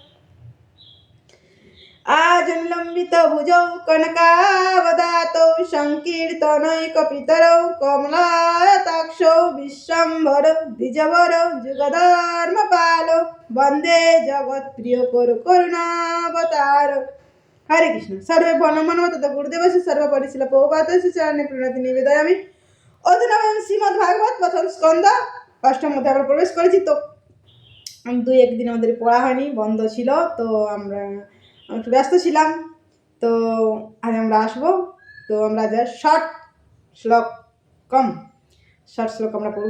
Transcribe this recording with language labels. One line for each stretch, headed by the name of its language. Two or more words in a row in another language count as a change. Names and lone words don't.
Sanskrit: आजन्लम्बितभुजौ कनकावदातौ संकीर्तनैकपितरौ कमलायताक्षौ विश्वम्भरौ द्विजवरौ जुगधर्मपालौ वन्दे जगत्प्रियकरौ करुणावतारौ। हरे कृष्ण। सर्वे नमो तथा गुरुदेवस्य सर्वपरिशील प्रभुपादस्य चरणे प्रणति निवेदयामि।
Bangla: অধুনা আমি শ্রীমদ্ ভাগবত প্রথম স্কন্ধ অষ্টম অধ্যায়ে আমরা প্রবেশ করেছি। তো দুই একদিন আমাদের পড়া হয়নি, বন্ধ ছিল, তো আমরা একটু ব্যস্ত ছিলাম। তো আজ আমরা আসবো। তো আমরা যা শর্ট শ্লোক আমরা পড়ব।